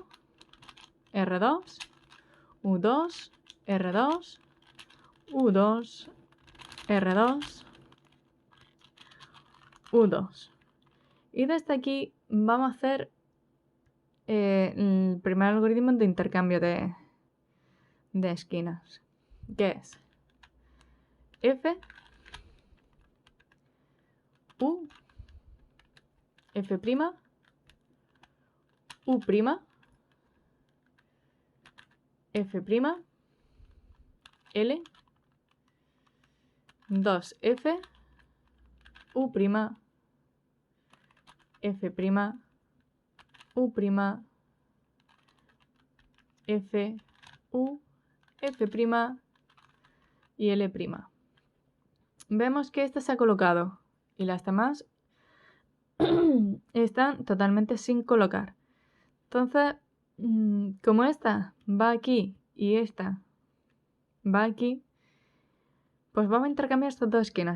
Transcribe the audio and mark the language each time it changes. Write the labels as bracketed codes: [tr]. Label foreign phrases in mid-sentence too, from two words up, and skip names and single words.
[es] R2, U2, R2, U2, R2, U2. Y desde aquí vamos a hacer el primer algoritmo de intercambio de esquinas, que es F, U, F', U', F', L, 2F, U', F', U', F, U, F' y L'. Vemos que esta se ha colocado y las demás están totalmente sin colocar. Entonces, como esta va aquí y esta va aquí, pues vamos a intercambiar estas dos esquinas.